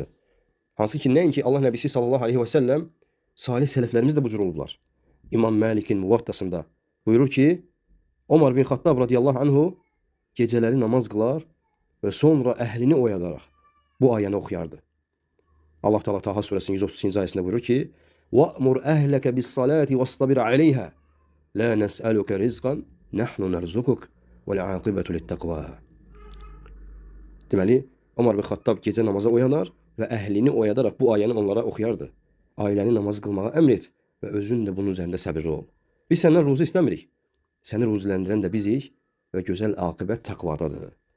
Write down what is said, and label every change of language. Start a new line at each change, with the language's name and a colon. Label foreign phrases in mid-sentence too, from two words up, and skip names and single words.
Azerbaijani: Hansı ki, nəinki Allah Nəbisi
Arabic: صلى الله عليه وسلم,
Azerbaijani: salih sələflərimiz də bu cür olublar. İmam Məlikin Muvattasında buyurur ki, Omar bin Xattab
Arabic: رضي الله عنه
Azerbaijani: gecələri namaz qılar və sonra əhlini oyadaraq bu ayəni oxuyardı. Allah Teala Taha surəsinin 132-ci ayəsində buyurur ki,
Arabic: وَأْمُرْ أَهْلَكَ بِالصَّلَاةِ وَاصْطَبِرْ عَلَيْهَا لَا نَسْأَلُكَ رِزْقًا نَحْنُ نَرْزُقُكَ وَالْعَاقِبَةُ لِلتَّقْوَى.
Azerbaijani: Deməli, Omar bin Xattab gecə namaza oyanar və əhlini oyadaraq bu ayəni onlara oxuyardı. Ailəni namaz qılmağa əmr et və özün də bunun üzərində səbirli ol. Biz səndən ruzu istəmirik. Səni ruziləndirən də bizik və gözəl aqibət təqvadadır.